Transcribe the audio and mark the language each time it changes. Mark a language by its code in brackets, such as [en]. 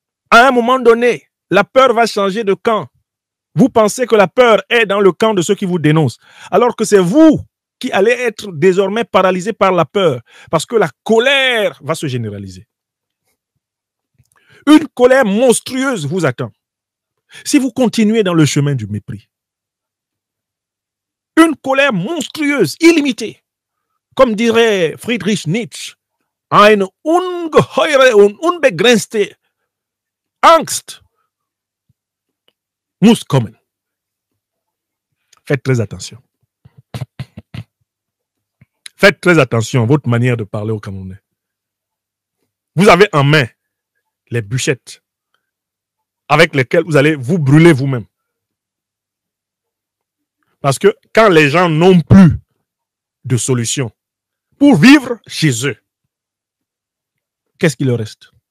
[fr] À un moment donné, la peur va changer de camp. Vous pensez que la peur est dans le camp de ceux qui vous dénoncent, alors que c'est vous qui allez être désormais paralysés par la peur, parce que la colère va se généraliser. Une colère monstrueuse vous attend si vous continuez dans le chemin du mépris. Une colère monstrueuse, illimitée. Comme dirait Friedrich Nietzsche, [de] eine ungeheure und unbegrenzte Angst muss kommen. [fr] Faites très attention. Faites très attention à votre manière de parler aux Camerounais. Vous avez en main les bûchettes avec lesquelles vous allez vous brûler vous-même. Parce que quand les gens n'ont plus de solution pour vivre chez eux, qu'est-ce qu'il leur reste?